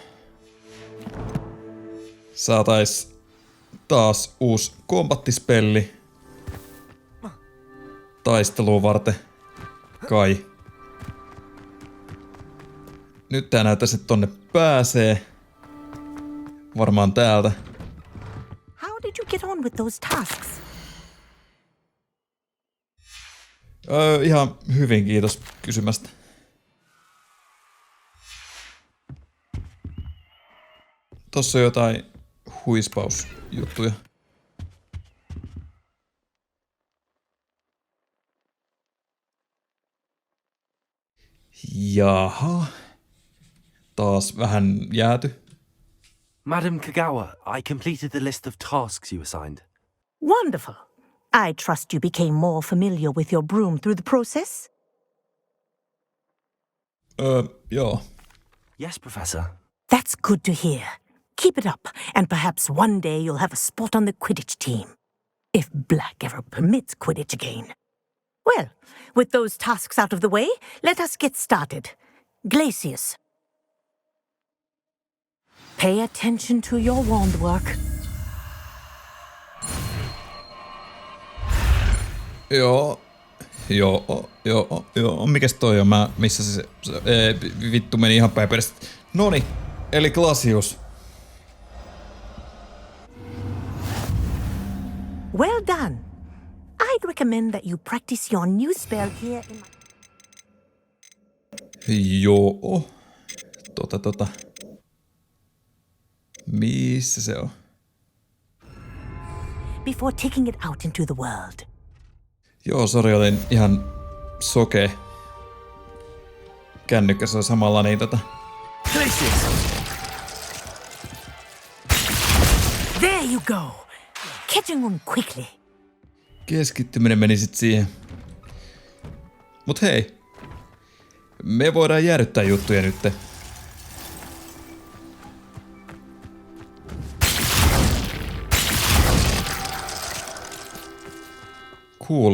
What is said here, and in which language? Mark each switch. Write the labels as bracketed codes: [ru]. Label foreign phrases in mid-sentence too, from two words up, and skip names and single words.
[fi] Saatais taas uusi kombattispelli. Taisteluun varten. Kai. Nyt tää näyttäisi, että tonne pääsee. Varmaan täältä. [en] How did you get on with those tasks? [fi] Ihan hyvin, kiitos kysymästä. Tossa on jotain huispausjuttuja. Jaha. Taas vähän jääty. [en] Madam Kagawa, I completed the list of tasks you assigned. Wonderful. I trust you became more familiar with your broom through the process? [fi] Joo. [en] Yes, Professor. That's good to hear. Keep it up, and perhaps one day you'll have a spot on the Quidditch team. If Black ever permits Quidditch again. Well, with those tasks out of the way, let us get started. Glacius. Pay attention to your wand work. [fi] Joo. Mikäs toi on? Missä se vittu meni ihan päin perästä. Noni, eli Glacius. [en] Well done. I'd recommend that you practice your new spell here in my... [fi] Joo. Missä se on? [en] before taking it out into the world. [fi] Joo, sori, olin ihan sokea. Kännykkässä on samalla niin [en] There you go. Catching on quickly. [fi] keskittyminen meni sit siihen. Mut hei. Me voidaan jäädyttää juttuja nytte. Cool.